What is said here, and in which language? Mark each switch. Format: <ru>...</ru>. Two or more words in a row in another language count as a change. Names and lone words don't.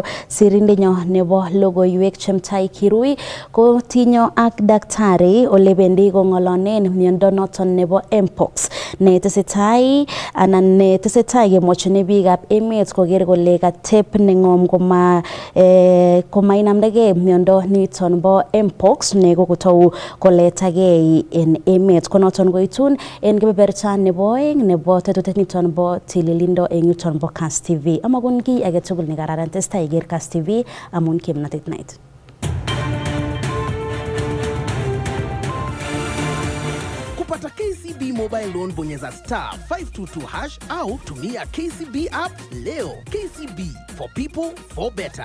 <kln>sirindenyo nebo logoiwek Chemtai Kirui ko tinyo ak daktari ole bendi kong'olonen miondo noton nebo Mpox netesetai kemwochini biikab emet koker kole katep neng'om komainamdagei miondo niton bo Mpox ne kokotou koletagei en emet konoton koitun en kebeberta nebo oeng nebo tetutiet niton bo tililindo en yuton bo Kass TV. Amakon kiy age tugul nekararan testai iker Kass TV amun kimnatet night.</kln> <sw>Kupata KCB mobile loan bonyeza *522# au tumia KCB app leo.</sw> <en>KCB for people for better.</en>